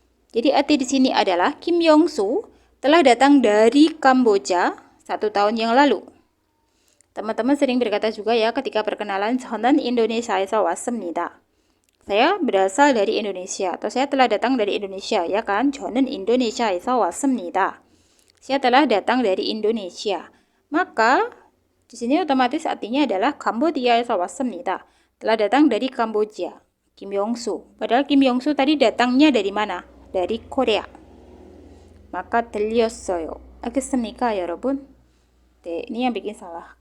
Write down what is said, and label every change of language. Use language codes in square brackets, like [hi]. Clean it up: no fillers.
[id] Jadi arti di sini adalah Kim Yong-soo telah datang dari Kamboja 1 tahun yang lalu. Teman-teman sering berkata juga ya ketika perkenalan, [ko] 저는 인도네시아에서 왔습니다. [id] Saya berasal dari Indonesia atau saya telah datang dari Indonesia, ya kan? [ko] 저는 인도네시아에서 왔습니다. [id] Saya telah datang dari Indonesia. Maka di sini otomatis artinya adalah [ko] Kambodia에서 왔습니다. [id] Telah datang dari Kamboja. Kim Yong-soo. Padahal Kim Yong-soo tadi datangnya dari mana? Dari Korea. Maka [ko] 들렸어요. 알겠습니까, 여러분? [id] Ini yang bikin salah.